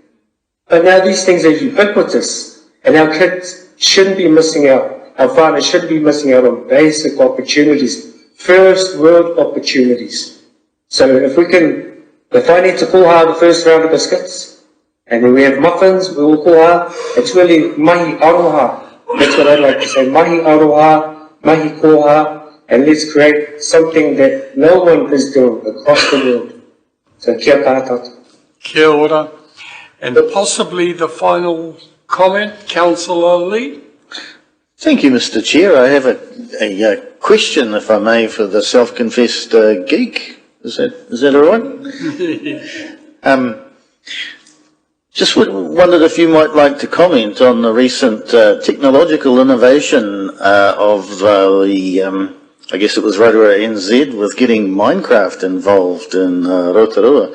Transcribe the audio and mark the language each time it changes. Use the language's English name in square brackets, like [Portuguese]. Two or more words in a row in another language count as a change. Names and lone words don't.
[English] But now these things are ubiquitous, and our kids shouldn't be missing out. Our farmers shouldn't be missing out on basic opportunities, first world opportunities. So if I need to kuha the first round of biscuits, and then we have muffins, we will kuha, it's really [Māori] mahi aroha. [English] That's what I'd like to say, [Māori] mahi aroha, mahi koha, [English] and let's create something that no one is doing across the world. [Māori] So kia tātou. Kia ora. [English] And possibly the final comment, Councillor Lee? Thank you, Mr. Chair. I have a question, if I may, for the self-confessed geek. Is that all right? Just wondered if you might like to comment on the recent technological innovation of I guess it was Rotorua NZ with getting Minecraft involved in Rotorua.